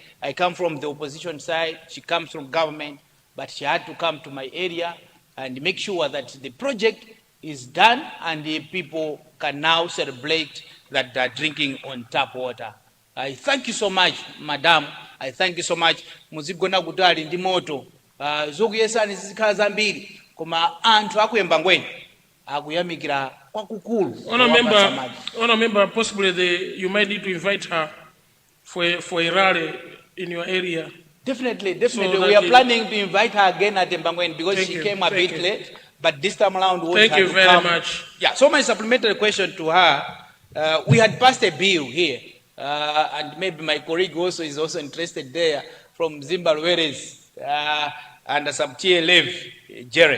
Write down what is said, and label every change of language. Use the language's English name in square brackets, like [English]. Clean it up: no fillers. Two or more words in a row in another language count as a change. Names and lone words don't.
[English] I come from the opposition side. She comes from government. But she had to come to my area and make sure that the project is done and the people can now celebrate that they're drinking on tap water. I thank you so much, Madam. I thank you so much. [Nyanja] Muzigona gutali ndi moto. Zokuyesani zikhala zambiri koma anthu aku MPUNGWE akuyamikira kwakukulu. [English] Honor member, possibly you might need to invite her for a rally in your area. Definitely. So we are planning to invite her again at MPUNGWE because she came a bit late, but this time around we Thank you very much. Yeah, so my supplementary question to her, we had passed a bill here, and maybe my colleague also is also interested there from Zimbabwe's under some TLF, Jerry.